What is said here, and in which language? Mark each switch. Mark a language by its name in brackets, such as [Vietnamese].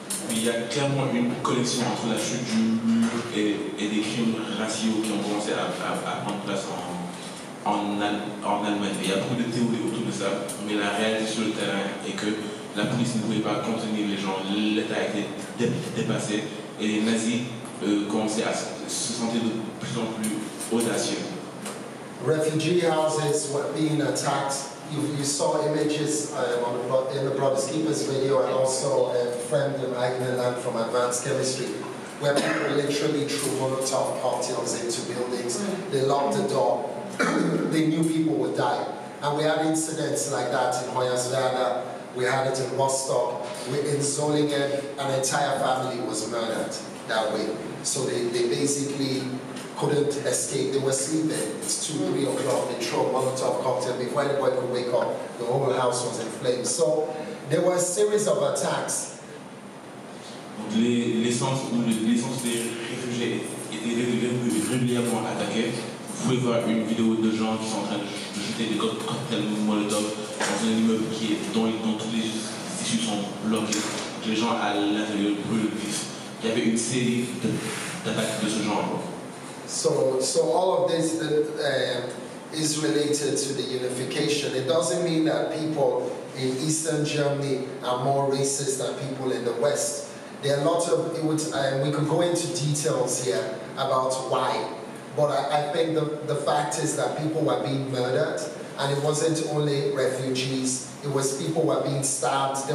[French] il y a clairement une connexion entre la chute du mur et des crimes raciaux qui ont commencé à prendre place en Allemagne. Il y a beaucoup de théories autour de ça, mais la réalité sur le terrain est que la police ne pouvait pas contenir les gens, l'État a été dépassé et les nazis commençaient à se sentir de plus en plus audacieux. [English] Refugee houses were being attacked. You saw images in the Brothers Keepers video, and also a friend of Agneland from Advanced Chemistry, where people literally threw Molotov cocktails into buildings. They locked the door. They knew people would die. And we had incidents like that in Hoyerswerda, we had it in Rostock, in Solingen, an entire family was murdered that way. So they basically couldn't escape. They were sleeping. It's 2, 3 o'clock. They threw a Molotov cocktail. Before anybody could wake up, the whole house was in flames. So there were a series of attacks. [French] Donc les centres où les centres des réfugiés étaient régulièrement attaqués. Vous pouvez voir une vidéo de gens qui sont en train de jeter des cocktails Molotov dans un immeuble dont toutes les issues sont bloquées. Les gens à l'intérieur brûlent vifs. Il y avait une série d'attaques de ce genre. [English] So all of this is related to the unification. It doesn't mean that people in Eastern Germany are more racist than people in the West. There are a lot of, we could go into details here about why, but I think the fact is that people were being murdered, and it wasn't only refugees, it was people were being stabbed.